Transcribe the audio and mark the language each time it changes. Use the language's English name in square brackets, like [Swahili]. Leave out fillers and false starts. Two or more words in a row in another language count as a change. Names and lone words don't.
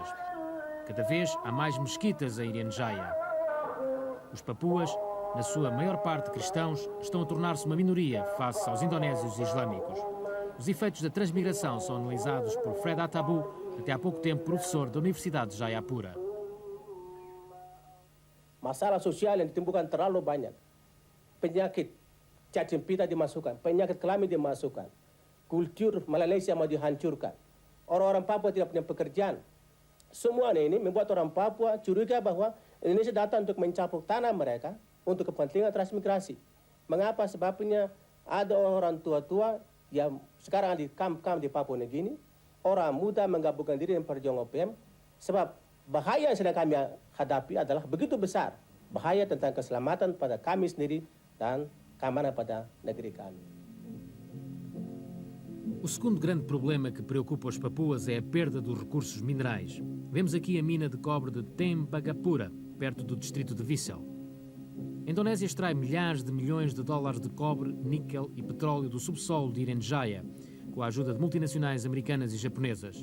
[Portuguese] Cada vez há mais mesquitas em Irian Jaya. Os papuas, na sua maior parte cristãos, estão a tornar-se uma minoria face aos indonésios islâmicos. Os efeitos da transmigração são analisados por Fred Atabu, até há pouco tempo professor da Universidade de Jayapura. [Indonesian] Masalah sosial yang ditimbulkan terlalu banyak. Penyakit cacing pita dimasukkan, penyakit kelamin dimasukkan. Kultur Malaysia mau dihancurkan. Orang-orang Papua tidak punya pekerjaan. Semua ini membuat orang Papua curiga bahwa Indonesia datang untuk mencapuk tanah mereka untuk kepentingan transmigrasi. Mengapa? Sebabnya ada orang tua-tua yang sekarang di kamp-kamp di Papua Nugini, orang muda menggabungkan diri dengan perjuangan OPM, sebab bahaya yang sedang kami hadapi adalah begitu besar. Bahaya tentang keselamatan pada kami sendiri dan keamanan pada negeri kami. [Portuguese] O segundo grande problema que preocupa os papuas é a perda dos recursos minerais. Vemos aqui a mina de cobre de Tembagapura, perto do distrito de Vissel. A Indonésia extrai milhares de milhões de dólares de cobre, níquel e petróleo do subsolo de Irian Jaya, com a ajuda de multinacionais americanas e japonesas.